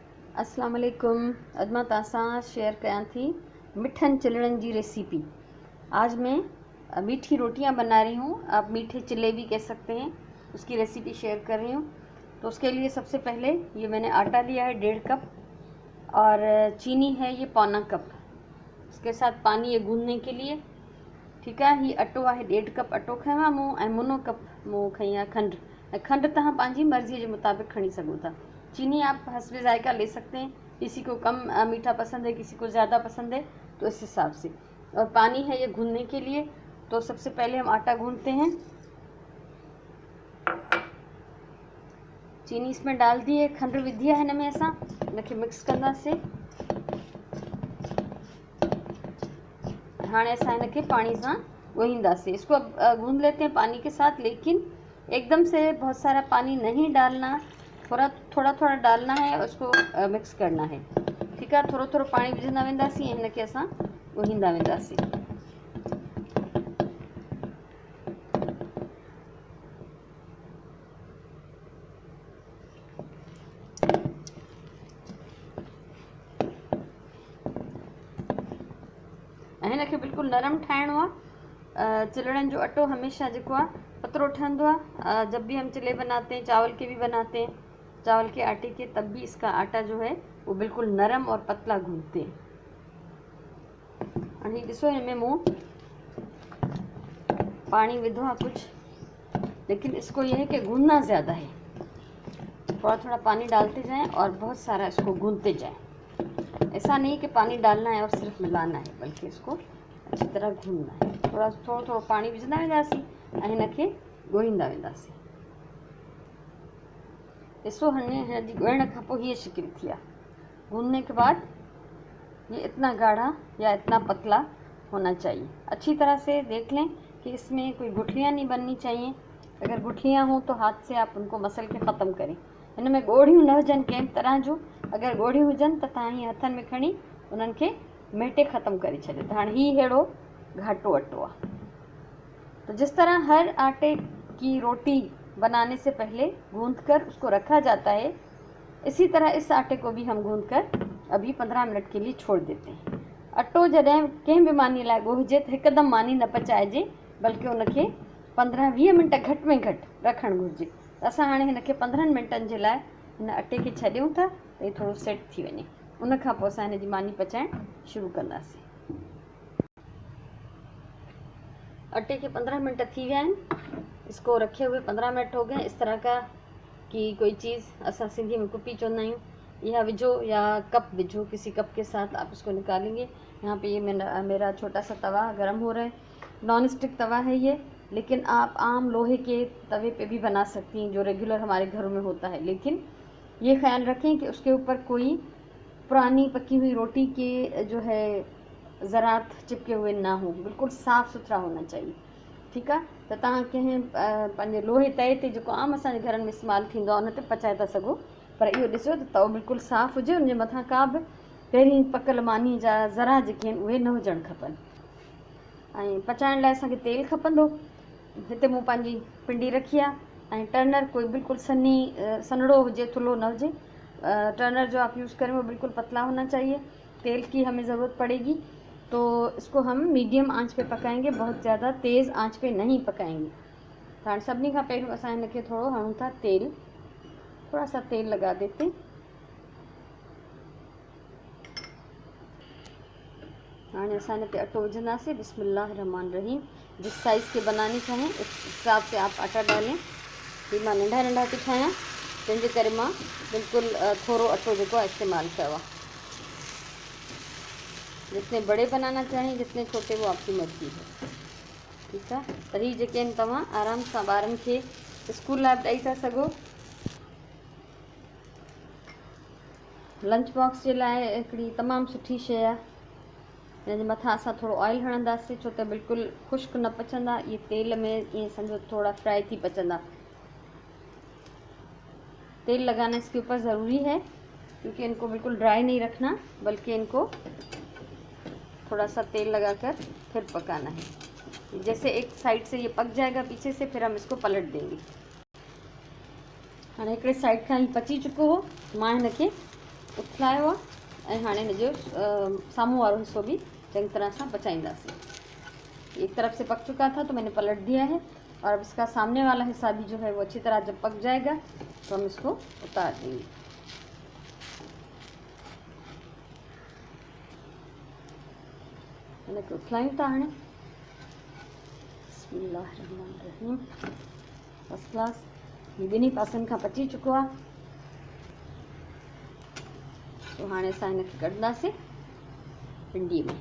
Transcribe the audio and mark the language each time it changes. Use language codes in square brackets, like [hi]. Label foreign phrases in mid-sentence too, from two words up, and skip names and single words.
[ar] السلام عليكم. [sd] अॼु मां तव्हां सां शेयर कयां थी मिठनि चिल्लड़नि जी रेसिपी। [hi] आज मैं मीठी रोटियां बना रही हूँ, आप मीठे चिल्ले भी कह सकते हैं। उसकी रेसिपी शेयर कर रही हूँ। तो उसके लिए सबसे पहले ये मैंने आटा लिया है 1.5 कप और चीनी है ये 1/4 कप। उसके साथ पानी ये गूंदने के लिए। ठीक है। [sd] ही अटो है 1.5 कप अटो खयो आहे मूं ऐं मुनो कप मूं खई आहे खंड। खंड तव्हां पंहिंजी मर्ज़ी [hi] के मुताबिक [sd] खणी सघो था। [hi] चीनी आप हस्बे जायका ले सकते हैं। किसी को कम मीठा पसंद है, किसी को ज़्यादा पसंद है, तो इस हिसाब से। और पानी है ये गूंदने के लिए। तो सबसे पहले हम आटा गूंदते हैं। चीनी इसमें डाल दी है, [sd] खंड विधी है हिन में असां इनके मिक्स कंदासीं। हाँ असां इनके पानी से ॻोहींदासीं। [hi] इसको गूंद लेते हैं पानी के साथ, लेकिन एकदम से बहुत सारा पानी नहीं डालना, थोड़ा थोड़ा डालना है और उसको मिक्स करना है। ठीक है। [sd] थोड़ा थोड़ा पानी विझंदा वेंदासीं ऐं हिनखे असां ॻोहींदा वेंदासीं। हिनखे बिल्कुलु नरम ठाहिणो आहे। चिल्लड़नि जो अटो हमेशह जेको आहे पतलो ठहंदो आहे। [hi] जब भी हम चिल्ले बनाते हैं, चावल के भी बनाते हैं, चावल के आटे के, तब भी इसका आटा जो है वो बिल्कुल नरम और पतला गूंदते हैं। [sd] हाणे ॾिसो हिनमें मूं पानी विधो आहे कुछ, [hi] लेकिन इसको ये है कि गूंदना ज़्यादा है। थोड़ा थोड़ा पानी डालते जाएं और बहुत सारा इसको गूंदते जाएं। ऐसा नहीं कि पानी डालना है और सिर्फ मिलाना है, बल्कि इसको अच्छी तरह गूंदना है। [sd] थोड़ा थोड़ा पानी विझंदा वेंदासीं ऐं हिनखे ॻोहींदा वेंदासीं। ॾिसो हिनजी ॻोहिण खां पोइ हीअ शिकिल थी आहे। [hi] गूंदने के बाद ये इतना गाढ़ा या इतना पतला होना चाहिए। अच्छी तरह से देख लें कि इसमें कोई गुठलियाँ नहीं बननी चाहिए। अगर गुठलियाँ हों तो हाथ से आप उनको मसल के ख़त्म करें। [sd] इनमें ॻोढ़ियूं न हुजनि कंहिं तरह जूं। अगर ॻोढ़ियूं हुजनि त तव्हां हीअं हथनि में खणी उन्हनि खे मेटे ख़त्म करे छॾियो। त हाणे हीअ अहिड़ो घाटो अटो आहे। [hi] तो जिस तरह हर आटे की रोटी बनाने से पहले गूंद कर उसको रखा जाता है, इसी तरह इस आटे को भी हम गूंद कर अभी 15 मिनट के लिए छोड़ देते हैं। [sd] अटो जॾहिं कंहिं बि मानी लाइ ॻोहिजे त हिकदमि मानी न पचाइजे, बल्कि उनखे 15-20 मिनट घटि में घटि रखणु घुरिजे। त असां हाणे हिनखे 15 मिनटनि जे लाइ हिन अटे खे छॾियूं था त हीअ थोरो सेट थी वञे। उनखां पोइ असां हिनजी मानी पचाइणु शुरू कंदासीं। [hi] अटे के 15 मिनट थी गए हैं। इसको रखे हुए 15 मिनट हो गए। इस तरह का कि कोई चीज़ [sd] असां सिंधी में कुपी चवंदा आहियूं, [hi] यह विझो या कप विझो, किसी कप के साथ आप इसको निकालेंगे। यहाँ पे ये मेरा छोटा सा तवा गर्म हो रहा है। नॉन स्टिक तवा है ये, लेकिन आप आम लोहे के तवे पे भी बना सकती हैं जो रेगुलर हमारे घरों में होता है। लेकिन ये ख्याल रखें कि उसके ऊपर कोई पुरानी पकी हुई रोटी के जो है ज़रात चिपके हुए ना हो, बिल्कुल साफ़ सुथरा होना चाहिए। ठीक है। [sd] तो तव्हां कंहिं पंहिंजे लोहे तए ते जेको आम असांजे घरनि में इस्तेमालु थींदो आहे उन ते पचाए था सघो, पर इहो ॾिसो त तओ बिल्कुलु साफ़ हुजे, उनजे मथां का बि पहिरीं पकल मानी जा ज़रा जेके आहिनि उहे न हुजणु खपनि। ऐं पचाइण लाइ असांखे तेल खपंदो। हिते मूं पंहिंजी पिंडी रखी आहे ऐं टर्नर कोई बिल्कुलु सन्हड़ो हुजे, थुल्हो न हुजे। [hi] टर्नर जो आप यूज़ करें वो बिल्कुल पतला होना चाहिए। तेल की हमें ज़रूरत पड़ेगी, तो इसको हम मीडियम आंच पे पकाएंगे, बहुत ज़्यादा तेज़ आंच पे नहीं पकाएंगे। [sd] तो हाणे सभिनी खां पहिरियों असां हिनखे थोरो हणूं था तेल, [hi] थोड़ा सा तेल लगा देते। [sd] हाणे असां हिन ते अटो विझंदासीं। [ar] بسم الله رحمن رحيم. [hi] जिस साइज़ के बनानी चाहें उस हिसाब से आप आटा डालें। [sd] ही मां नंढा नंढा थी ठाहियां, तंहिंजे करे मां बिल्कुलु थोरो अटो जेको आहे इस्तेमालु कयो आहे। [hi] जितने बड़े बनाना चाहें, जितने छोटे, वो आपकी मर्ज़ी है। ठीक है। [sd] त ही जेके आहिनि तव्हां आराम सां ॿारनि खे स्कूल लाइ ॾेई था सघो। लंच बॉक्स जे लाइ हिकिड़ी तमामु सुठी शइ आहे। हिनजे मथां असां थोरो ऑयल हणंदासीं, छो त बिल्कुलु ख़ुश्क न पचंदा। ये तेल में ईअं सम्झो थोड़ा फ्राई थी पचंदा। [hi] तेल लगाना इसके ऊपर ज़रूरी है, क्योंकि इनको बिल्कुल ड्राई नहीं रखना, बल्कि इनको थोड़ा सा तेल लगाकर फिर पकाना है। जैसे एक साइड से ये पक जाएगा पीछे से, फिर हम इसको पलट देंगे। [sd] हाँ हिकिड़े साइड खां ही पची चुको हो। मां हिनखे उथलायो आहे ऐं हाणे हिनजो साम्हूं वारो हिस्सो भी चंगी तरह से पचाईंदासीं। [hi] एक तरफ से पक चुका था तो मैंने पलट दिया है, और अब इसका सामने वाला हिस्सा भी जो है वो अच्छी तरह जब पक जाएगा तो हम इसको उतार देंगे। [sd] हिनखे उथलायूं था हाणे। बिस्मिल्लाहिर्रहमानिर्रहीम। फर्स्ट क्लास ही ॿिन्ही पासनि खां पची चुको आहे। तो हाणे असां हिनखे कढंदासीं पिंडी में।